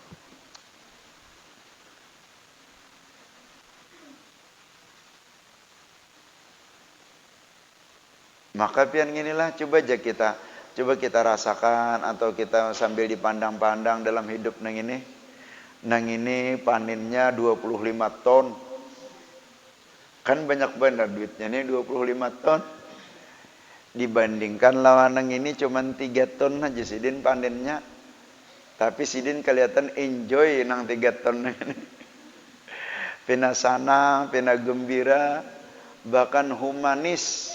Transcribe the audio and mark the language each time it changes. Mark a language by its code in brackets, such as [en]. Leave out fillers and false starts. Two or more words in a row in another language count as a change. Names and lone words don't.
[bjn] Maka pian inilah coba kita rasakan, atau kita sambil dipandang-pandang dalam hidup nang ini panennya 25 ton. Kan banyak benar duitnya nih 25 ton. Dibandingkan lawan nang ini cuman 3 ton aja sidin panennya. Tapi sidin kelihatan enjoy nang 3 ton ini. Pina sana, pina gembira, bahkan humanis.